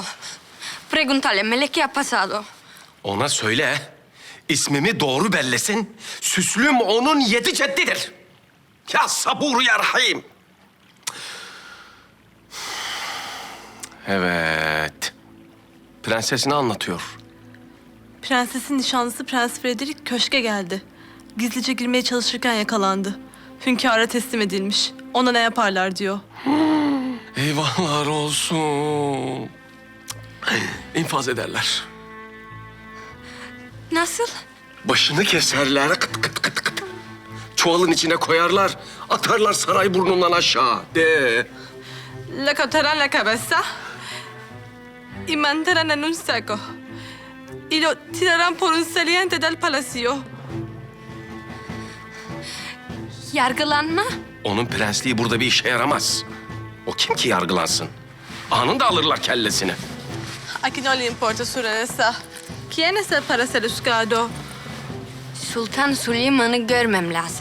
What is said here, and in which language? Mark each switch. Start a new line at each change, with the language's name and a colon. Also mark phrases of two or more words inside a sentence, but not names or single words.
Spanish: Pregúntale, ¿qué ha pasado?
Turkish: Ona söyle, ismimi doğru bellesin. Süslüm onun 7 ceddidir.
Arabic: يا صبور يا رحيم.
Turkish: Evet. Prenses ne anlatıyor? Prensesin nişanlısı Prens Frederick köşke geldi. Gizlice girmeye çalışırken yakalandı. Hünkâra teslim edilmiş. Ona ne yaparlar diyor. Eyvahlar olsun. İnfaz ederler. Nasıl? Başını keserler, kıt kıt kıt kıt. Çuvalın içine koyarlar, atarlar saray burnundan aşağı. De.
Spanish: Le cortarán la cabeza y mandarán en un saco. Y lo tirarán por un saliente del palacio.
Turkish: Yargılanma? Onun prensliği burada bir işe yaramaz. O kim ki yargılansın? Anında alırlar kellesini.
Spanish: Aquí no le importa su realeza. ¿Quién es el para ser juzgado?
Turkish: Sultan Süleyman'ı görmem lazım.